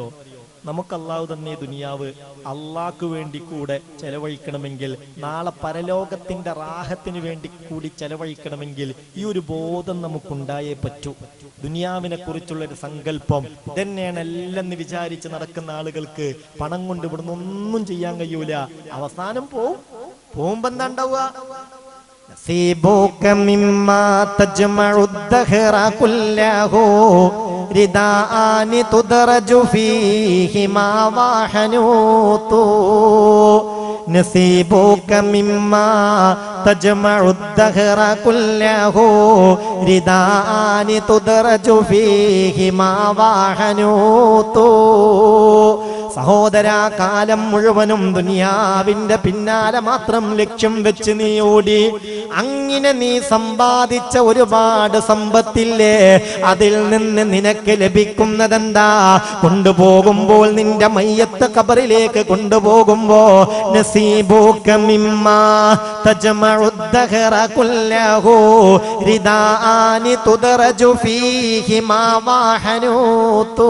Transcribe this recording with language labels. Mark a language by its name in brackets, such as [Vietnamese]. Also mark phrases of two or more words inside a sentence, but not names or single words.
[Malayalam] നമുക്ക് അള്ളാഹു തന്നെ ദുനിയാവ് അള്ളാഹ്ക്ക് വേണ്ടി കൂടെ ചെലവഴിക്കണമെങ്കിൽ, നാളെ പരലോകത്തിന്റെ റാഹത്തിന് വേണ്ടി കൂടി ചെലവഴിക്കണമെങ്കിൽ ഈ ഒരു ബോധം നമുക്കുണ്ടായേ പറ്റൂ. ദുനിയാവിനെ കുറിച്ചുള്ളൊരു സങ്കല്പം ഇതന്നെയാണ് എല്ലാം വിചാരിച്ച് നടക്കുന്ന ആളുകൾക്ക് പണം കൊണ്ട് ഇവിടുന്ന് ഒന്നും ചെയ്യാൻ കഴിയൂല. അവസാനം പോകുമ്പോ എന്താ ഉണ്ടാവുക? [Arabic] نصيبك مما تجمع الدهر كله رداءان تدرج فيهما وحنوط نصيبك مما تجمع الدهر كله رداءان تدرج فيهما وحنوط. [Malayalam] സഹോദരാ, കാലം മുഴുവനും ദുനിയാവിന്റെ പിന്നാലെ മാത്രം ലക്ഷ്യം വെച്ച് നീ ഓടി, അങ്ങനെ നീ സമ്പാദിച്ച ഒരുപാട് സമ്പത്തില്ലേ, അതിൽ നിന്ന് നിനക്ക് ലഭിക്കുന്നതെന്താ? കൊണ്ടുപോകുമ്പോൾ നിന്റെ മയ്യത്ത് ഖബറിലേക്ക് കൊണ്ടുപോകുമ്പോ [Arabic] نصيبك مما تجمع الدهر كله رداءان تدرج فيهما وحنوط.